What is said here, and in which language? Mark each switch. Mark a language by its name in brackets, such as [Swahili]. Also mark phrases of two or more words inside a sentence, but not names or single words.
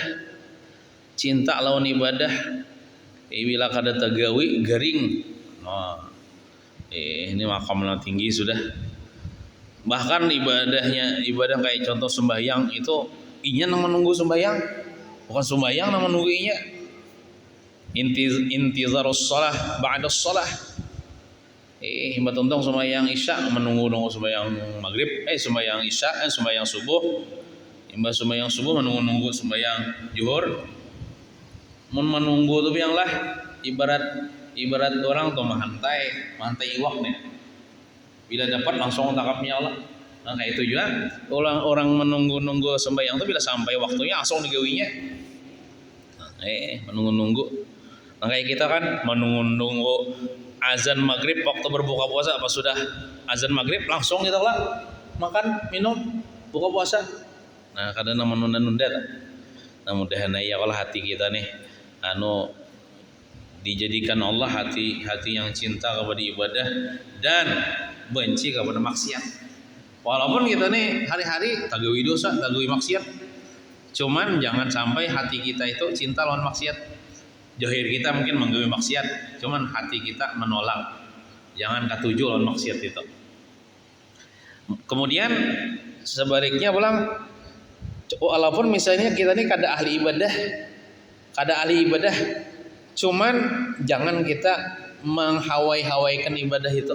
[Banjar] Cinta lawan ibadah, bila kada tagawi garing. Ini makamnya tinggi sudah. Bahkan ibadah kayak contoh sembahyang itu, inya nang menunggu sembahyang, bukan sembahyang nang menunggu inya. [Arabic] انتظار الصلاة بعد الصلاة. [Banjar] Mbak sembahyang isya menunggu sembahyang maghrib, sembahyang isya, sembahyang subuh. Mbak sembahyang subuh menunggu sembahyang zuhur. Menunggu tuh yang lah ibarat orang tuh mahantai iwak nih. Bila dapat langsung tangkapnya Allah. Nah kayak itu juga orang menunggu sembahyang tuh bila sampai waktunya langsung digawinya. Menunggu. Nah kayak kita kan menunggu azan maghrib waktu berbuka puasa, apa sudah azan maghrib langsung kita lah makan minum buka puasa. Nah kadang menunda-nunda. Nah mudahan ya kalau hati kita nih dijadikan Allah hati yang cinta kepada ibadah dan benci kepada maksiat. Walaupun kita nih hari-hari tagawi dosa, tagawi maksiat, cuman jangan sampai hati kita itu cinta lawan maksiat. Zahir kita mungkin menggawi maksiat, cuman hati kita menolak. Jangan katuju lawan maksiat itu. Kemudian sebaliknya pulang, walaupun misalnya kita nih kada ahli ibadah, cuman jangan kita menghawai-hawaikan ibadah itu.